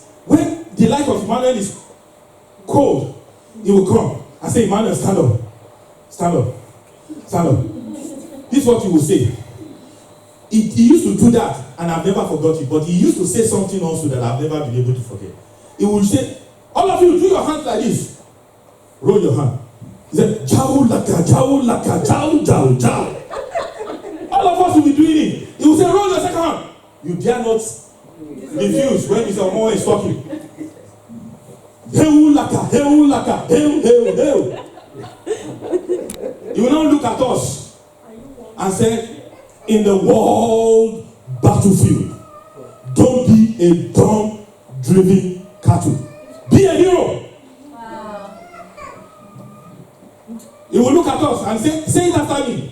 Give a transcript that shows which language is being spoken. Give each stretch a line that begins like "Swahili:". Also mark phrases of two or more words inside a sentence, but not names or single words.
English: When the light of Emmanuel is cold, he will come and say, "Emmanuel, stand up. Stand up. Stand up." This is what he will say. He used to do that, and I've never forgot it. But he used to say something also that I've never been able to forget. He would say, all of you, do your hands like this. Roll your hand. He said, Jao laka, jao laka, jao, jao, jao. All of us will be doing it. He will say, roll your second hand. You dare not refuse when Mr. Moore is talking. Heu laka, heu laka, heu, heu, heu. He will not look at us and say, in the world battlefield, don't be a dumb driven cattle. Be a hero. Wow. He will look at us and say it after me.